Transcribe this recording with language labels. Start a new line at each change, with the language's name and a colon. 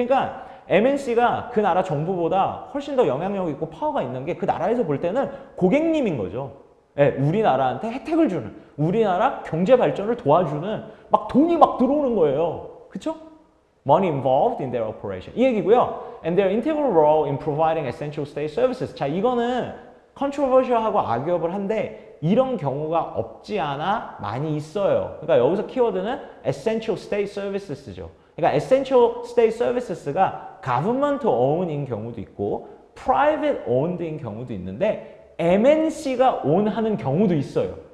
Korean: 그러니까 MNC가 그 나라 정부보다 훨씬 더 영향력 있고 파워가 있는 게 그 나라에서 볼 때는 고객님인 거죠. 네, 우리나라한테 혜택을 주는, 우리나라 경제 발전을 도와주는 막 돈이 막 들어오는 거예요. 그쵸?
English: Money involved in their operation.
Korean: 이 얘기고요.
English: And their integral role in providing essential state services.
Korean: 자, 이거는 controversial하고 악역을 한데 이런 경우가 없지 않아 많이 있어요. 그러니까 여기서 키워드는
English: essential state services
Korean: 죠. 그러니까 essential state services가
English: government owned
Korean: 인 경우도 있고
English: private owned
Korean: 인 경우도 있는데 MNC가 own하는 경우도 있어요.